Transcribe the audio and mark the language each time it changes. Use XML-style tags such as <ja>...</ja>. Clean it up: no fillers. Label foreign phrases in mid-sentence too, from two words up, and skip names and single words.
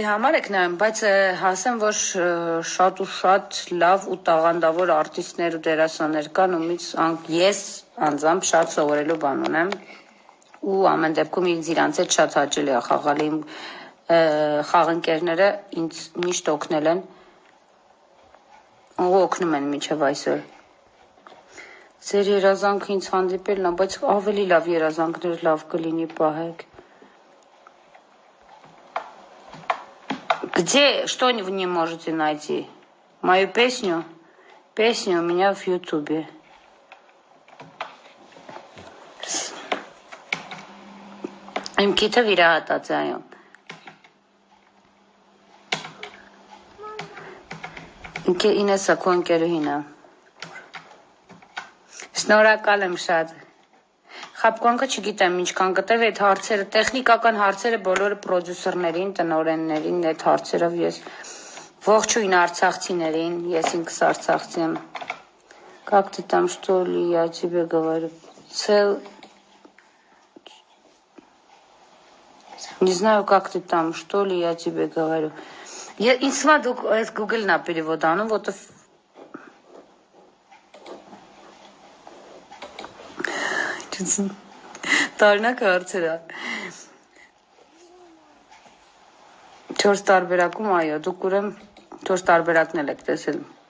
<hy>համար եք նայում, բայց հասեմ, որ շատ ու շատ լավ ու տաղանդավոր արտիստներ ու դերասաններ կան, ումից ես անձամբ շատ սովորելու բան ունեմ ու ամեն դեպքում ինձ իրանց հետ շատ հաճելի է խաղալ, իմ խաղընկերները ինձ միշտ օգնել են ու օգնում են մինչև այսօր։ Ձեր երազանքը ինձ հանդիպելն է, բայց ավելի լավ երազանքներ լավ կլինի պահեք։</hy> <ru>Где, что вы не можете найти? Мою песню? Песню у меня в Ютубе.</ru> <hy>Իմ քիթը վիրահատած է, այո։ Ինեսա քո ընկերուհին է։ Շնորհակալ եմ շատ։ Խաբկանքը չգիտեմ ինչքան կտև այդ հարցերը, տեխնիկական հարցերը բոլորը պրոդյուսերներին, տնօրեններին, այդ հարցերով ես ողջույն արցախցիներին, ես ինքս արցախցի եմ։</hy> <ru>Как ты там, что ли, я тебе говорю? Не знаю, как ты там, что ли, я тебе говорю.</ru> <hy>Ինձ թվում է դուք այս Google-ն է перевод անում, որտեվ Տարնակ հարցեր է։ 4 տարբերակում, այո, դուք ուրեմն 4 տարբերակն էլ եք տեսել։</hy>